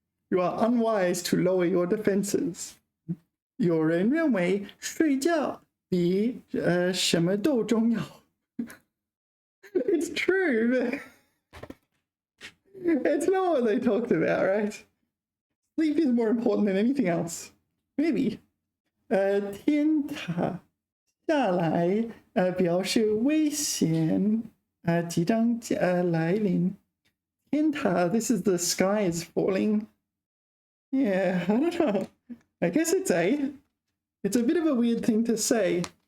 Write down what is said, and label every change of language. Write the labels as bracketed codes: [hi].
[en] You are unwise to lower your defenses. [zh] 有人认为睡觉比什么都重要。 [en] It's true, but it's not what they talked about, right? Sleep is more important than anything else. Maybe. [zh] 天塌下来，表示危险，即将来临。天塌 [en] this is the sky is falling. Yeah, I don't know. I guess it's A. It's a bit of a weird thing to say.